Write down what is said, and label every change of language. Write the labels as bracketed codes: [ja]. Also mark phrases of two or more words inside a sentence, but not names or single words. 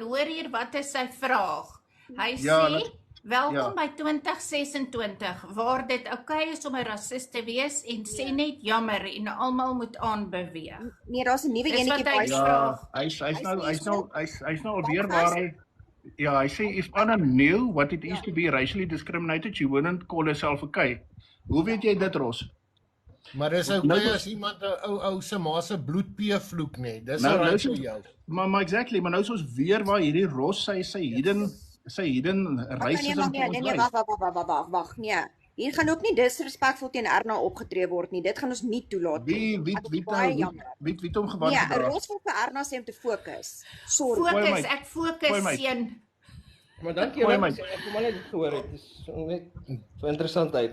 [af] Hoor hier wat is sy vraag? Hy sê welkom by 2026 waar dit okay is om 'n rassist te wees en sê net jammer en almal moet aanbeweeg. Nee, daar's 'n nuwe enetjie by. Ja, hy's nou alweer waar hy hy sê [en] if Anna knew what it is to be racially discriminated, she wouldn't call herself okay. [af] Hoe weet jy dit, Ros? Maar dis okay as iemand 'n ou se ma se bloedpee vloek nie. Dis reg vir jou. Maar exactly, maar nou is ons weer waar hierdie Ros sy [en] hidden hidden racism. [af] Nee, wag. Nee. Hier gaan ook nie disrespekvol teen Erna opgetree word nie. Dit gaan ons nie toelaat nie. Wie hom gewaar Ja, gedra? Ros wil vir Erna sê om te fokus. Sorry. Ek fokus seun. Maar dankie jy ek kom al net gehoor het. Dis net vir interessantheid.